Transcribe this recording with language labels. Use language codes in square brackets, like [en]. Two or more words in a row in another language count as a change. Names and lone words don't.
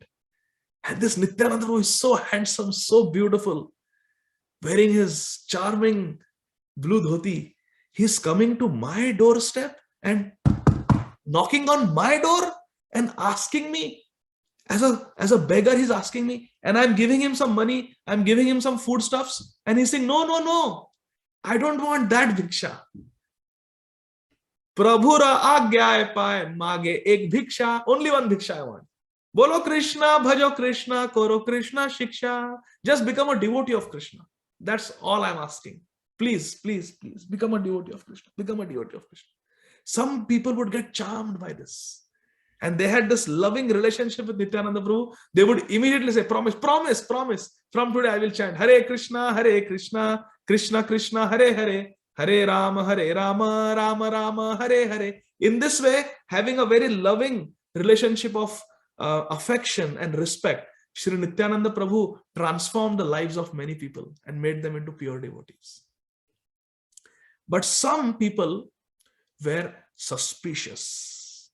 [en] And this Nityananda Prabhu is so handsome, so beautiful, wearing his charming blue dhoti. He's coming to my doorstep and knocking on my door and asking me, as a beggar, he's asking me, and I'm giving him some money, I'm giving him some foodstuffs, and he's saying, no, I don't want that bhiksha. [bn] প্রভুর আজ্ঞায়ে পায়ে মাগে এক ভিক্ষা, [en] only one bhiksha I want. [bn] বলো কৃষ্ণ, ভজো কৃষ্ণ, করো কৃষ্ণ শিক্ষা. [en] Just become a devotee of Krishna. That's all I'm asking. Please, become a devotee of Krishna. Become a devotee of Krishna. Some people would get charmed by this. And they had this loving relationship with Nityananda Prabhu. They would immediately say, promise. From today I will chant Hare Krishna, Krishna Krishna, Hare Hare, Hare Rama, Rama Rama, Hare Hare. In this way, having a very loving relationship of affection and respect, Shri Nityananda Prabhu transformed the lives of many people and made them into pure devotees. But some people were suspicious.